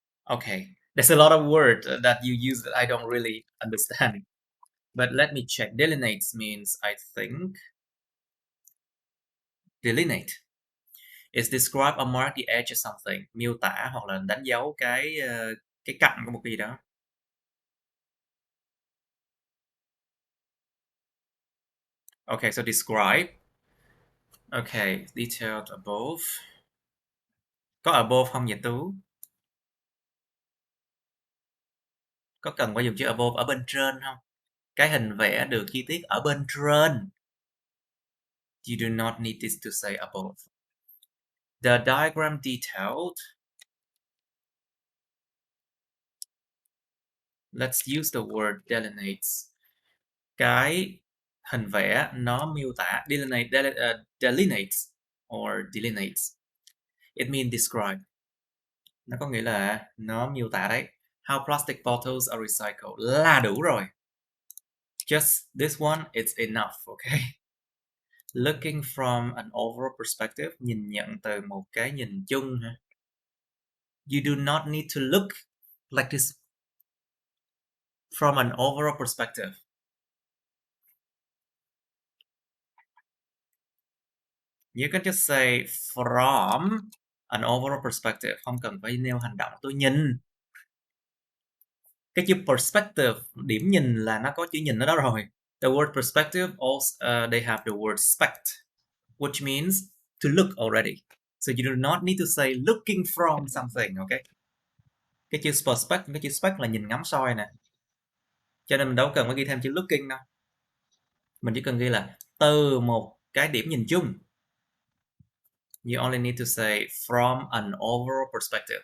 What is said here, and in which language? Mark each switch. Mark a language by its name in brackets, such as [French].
[English] Okay, there's a lot of words that you use that I don't really understand. But let me check. Delineate means, I think, delineate is describe or mark the edge of something, [Vietnamese] miêu tả hoặc là đánh dấu cái cạnh của một cái gì đó. [English] Okay, so describe. Okay, detailed above. [Vietnamese] Có above không vậy Tú? Có cần phải dùng chữ above ở bên trên không? Cái hình vẽ được chi tiết ở bên trên. [English] You do not need this to say above. The diagram detailed. Let's use the word delineates. [Vietnamese] Cái hình vẽ nó miêu tả [English] delineates or delineates. It means describe. [Vietnamese] Nó có nghĩa là nó miêu tả đấy. [English] How plastic bottles are recycled [Vietnamese] là đủ rồi. [English] Just this one, it's enough, okay? Looking from an overall perspective, [Vietnamese] nhìn nhận từ một cái nhìn chung ha. [English] You do not need to look like this from an overall perspective. You can just say from an overall perspective. [Vietnamese] Không cần phải nêu hành động. Tôi nhìn. Cái chữ perspective, điểm nhìn là nó có chữ nhìn ở đó rồi. [English] The word perspective also they have the word spect, which means to look already. So you do not need to say looking from something, okay? [Vietnamese] Cái chữ spect là nhìn ngắm soi nè. Cho nên mình đâu cần phải ghi thêm chữ looking đâu. Mình chỉ cần ghi là từ một cái điểm nhìn chung. [English] You only need to say from an overall perspective.